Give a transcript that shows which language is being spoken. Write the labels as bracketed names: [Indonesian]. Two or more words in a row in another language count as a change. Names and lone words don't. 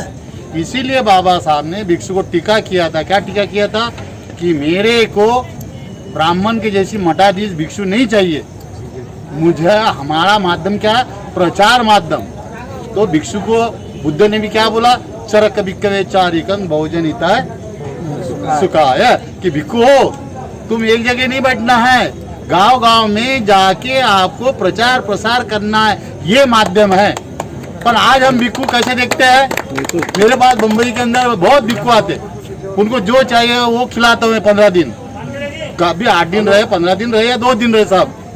[Hindi] इसीलिए बाबा साहब ने भिक्षु को टीका किया था। क्या टीका किया था? कि मेरे को ब्राह्मण के जैसी मठाधीश भिक्षु नहीं चाहिए, मुझे हमारा माध्यम क्या है? प्रचार माध्यम। तो भिक्षु को बुद्ध ने भी क्या बोला? [Pali] चरक भिक्खवे चारिकं बहुजन हिताय सुखाय, [Hindi] कि भिक्षु हो तुम एक जगह नहीं बैठना है, गांव गांव में जाके आपको प्रचार प्रसार करना है, ये माध्यम है। पर आज हम भिक्षु कैसे देखते हैं? मेरे पास बम्बई के अंदर बहुत भिक्षु आते, उनको जो चाहिए वो खिलाता हूँ 15 दिन, कभी 8 दिन रहे, 15 दिन रहे या 2 दिन रहे साहब।